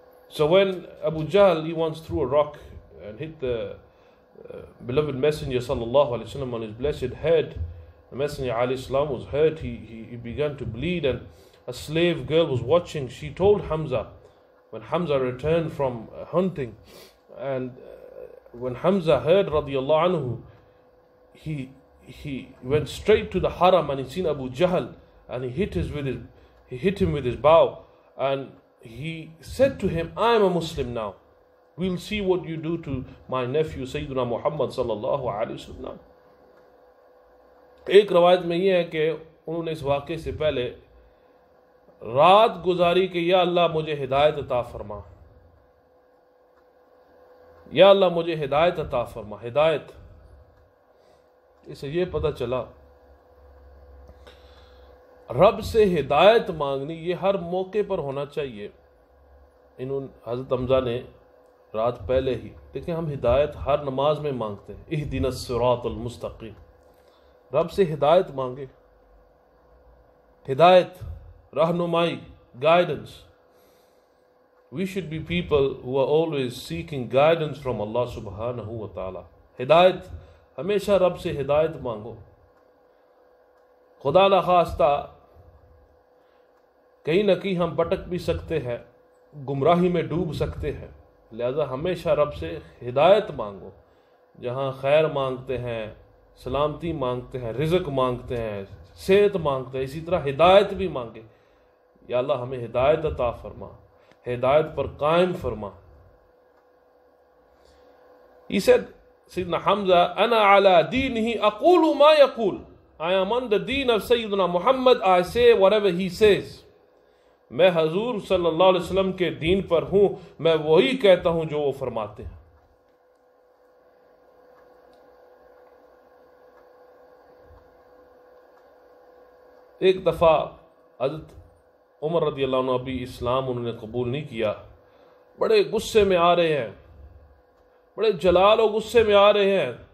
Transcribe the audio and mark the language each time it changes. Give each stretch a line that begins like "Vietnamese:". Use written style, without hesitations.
English: So when Abu Jahl, he once threw a rock and hit the beloved messenger sallallahu alaihi wasallam on his blessed head, the messenger alayhi salam was hurt, he began to bleed, and a slave girl was watching. She told Hamza, when Hamza returned from hunting, and when Hamza heard radiyallahu anhu, he went straight to the haram and he seen Abu Jahl, and he hit him with his bow, and he said to him, I am a Muslim now. We'll see what you do to my nephew Sayyidina Muhammad sallallahu alayhi wasallam.
Urdu: ایک روایت میں یہ ہے کہ انہوں نے اس واقعے سے پہلے رات گزاری کہ یا اللہ مجھے ہدایت عطا فرما، یا اللہ مجھے ہدایت عطا فرما۔ ہدایت، اسے یہ پتہ چلا رب سے ہدایت مانگنی یہ ہر موقع پر ہونا چاہیے۔ حضرت حمزہ نے رات پہلے ہی، دیکھیں ہم ہدایت ہر نماز میں مانگتے ہیں،
Arabic: اہدنا الصراط المستقیم،
Urdu: رب سے ہدایت مانگے، ہدایت، رہنمائی، guidance.
English: We should be people who are always seeking guidance from Allah subhanahu wa ta'ala.
Urdu: ہدایت، ہمیشہ رب سے ہدایت مانگو۔ خدا نخواستہ کہیں نہ کہیں ہم بٹک بھی سکتے ہیں، گمراہی میں ڈوب سکتے ہیں، لہذا ہمیشہ رب سے ہدایت مانگو۔ جہاں خیر مانگتے ہیں، سلامتی مانگتے ہیں، رزق مانگتے ہیں، صحت مانگتے ہیں، اسی طرح ہدایت بھی مانگے، یا اللہ ہمیں ہدایت عطا فرما، ہدایت پر قائم فرما۔
English: He said, Sayyidina Hamza,
Arabic: أَنَا عَلَى دِينِهِ أَقُولُ مَا يَقُولُ.
English: I am on the deen of Sayyidina Muhammad, I say whatever he says.
Urdu: میں حضور صلی اللہ علیہ وسلم کے دین پر ہوں، میں وہی کہتا ہوں جو وہ فرماتے ہیں. ایک دفعہ حضرت عمر رضی اللہ عنہ ابھی اسلام انہوں نے قبول نہیں کیا، بڑے غصے میں آ رہے ہیں، بڑے جلال و غصے میں آ رہے ہیں.